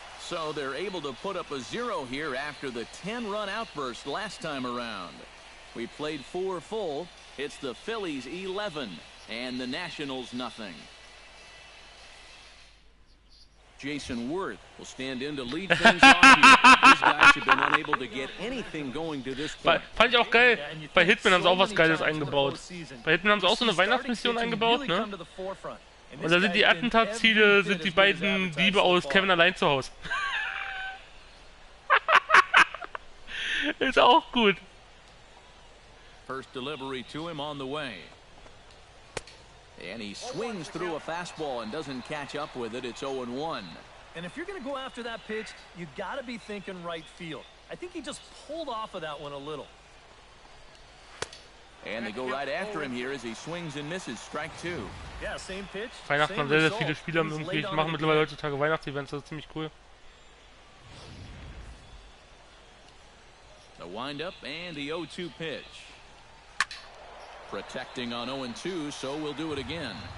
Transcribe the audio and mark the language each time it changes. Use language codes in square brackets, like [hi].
[en] So they're able to put up a 0 here after the 10-run outburst last time around. We played 4 full. It's the Phillies 11 and the Nationals nothing. Jason Worth will stand in to lead things off here. These guys have been unable to get anything going to this point. [de] Fand ich auch geil. Bei Hitman haben sie auch was Geiles eingebaut. Bei Hitman haben sie auch so eine Weihnachtsmission eingebaut, ne? Und da sind die Attentatsziele, sind die beiden Diebe aus Kevin allein zu Hause. Ist auch gut. [en] First delivery to him on the way. And he swings through a fastball and doesn't catch up with it. It's 0-1. And if you're going to go after that pitch, you got to be thinking right field. I think he just pulled off of that one a little. And they go right after him here as he swings and misses. Strike 2. Yeah, same pitch. [de] Weihnachten haben sehr, sehr viele Spieler irgendwie. Ich mache mittlerweile heutzutage Weihnachtsevents, das ist ziemlich cool. [en] The windup and the 0-2 pitch. Protecting on 0-2, so we'll do it again.